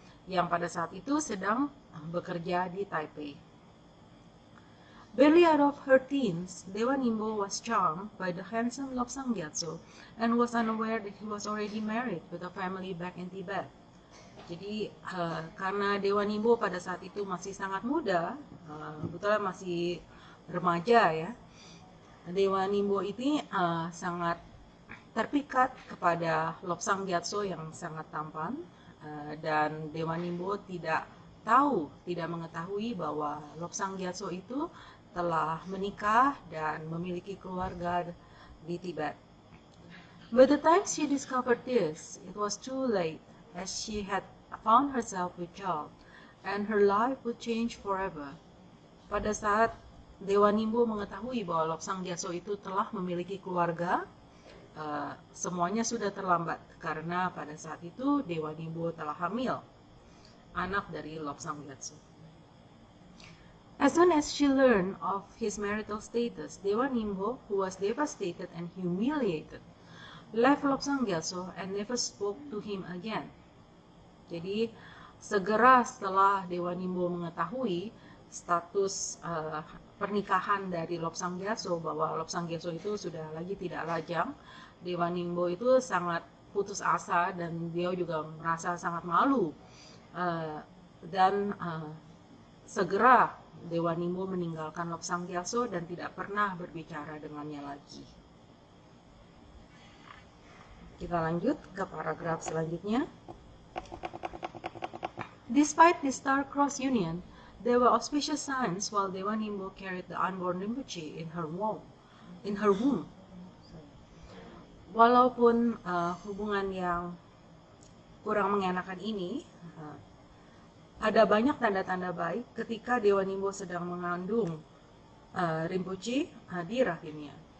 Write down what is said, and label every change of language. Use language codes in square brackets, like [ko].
[id] yang pada saat itu sedang bekerja di Taipei. [en] Barely out of her teens, Dewa Nimbo was charmed by the handsome Lobsang Gyatso and was unaware that he was already married with a family back in Tibet. [id] Jadi karena Dewa Nimbo pada saat itu masih sangat muda, kebetulan masih remaja ya, Dewa Nimbo ini sangat terpikat kepada Lobsang Gyatso yang sangat tampan, dan Dewa Nimbo tidak mengetahui bahwa Lobsang Gyatso itu telah menikah dan memiliki keluarga di Tibet. [en] By the time she discovered this, it was too late, as she had found herself with child, and her life would change forever. [id] Pada saat Dewa Nimbo mengetahui bahwa Lobsang Gyatso itu telah memiliki keluarga, semuanya sudah terlambat, karena pada saat itu Dewa Nimbo telah hamil anak dari Lobsang Gyatso. [en] As soon as she learned of his marital status, Dewa Nimbo, who was devastated and humiliated, left Lobsang Gyatso and never spoke to him again. [id] Jadi segera setelah Dewa Nimbo mengetahui status pernikahan dari Lobsang Gyatso, bahwa Lobsang Gyatso itu sudah lagi tidak lajang, Dewa Nimbo itu sangat putus asa dan dia juga merasa sangat malu, dan segera Dewa Nimbo meninggalkan Lobsang Gyatso dan tidak pernah berbicara dengannya lagi. Kita lanjut ke paragraf selanjutnya. [en] Despite this star-crossed union, there were auspicious signs while Dewa Nimbo carried the unborn Rinpoche in her womb. [id] Walaupun hubungan yang kurang mengenakan ini, ada banyak tanda-tanda baik ketika Dewa Nimbo sedang mengandung Rinpoche di rahimnya.